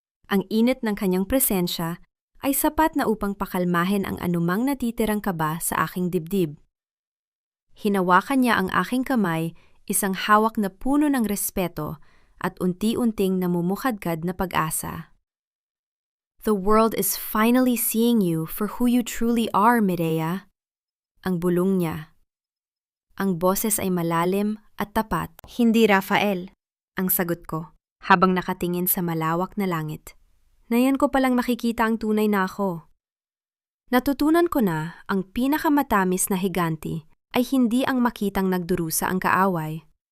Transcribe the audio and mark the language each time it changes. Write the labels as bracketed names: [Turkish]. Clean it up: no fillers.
[Filipino] Ang init ng kanyang presensya ay sapat na upang pakalmahin ang anumang natitirang kaba sa aking dibdib. Hinawakan niya ang aking kamay, isang hawak na puno ng respeto at unti-unting namumukhadkad na pag-asa. [English] The world is finally seeing you for who you truly are, Mireya. [Filipino] Ang bulong niya. Ang boses ay malalim at tapat. Hindi Rafael, ang sagot ko, habang nakatingin sa malawak na langit. Nayan ko palang nakikita ang tunay na ako. Natutunan ko na ang pinakamatamis na higanti ay hindi ang makitang nagdurusa ang kaaway.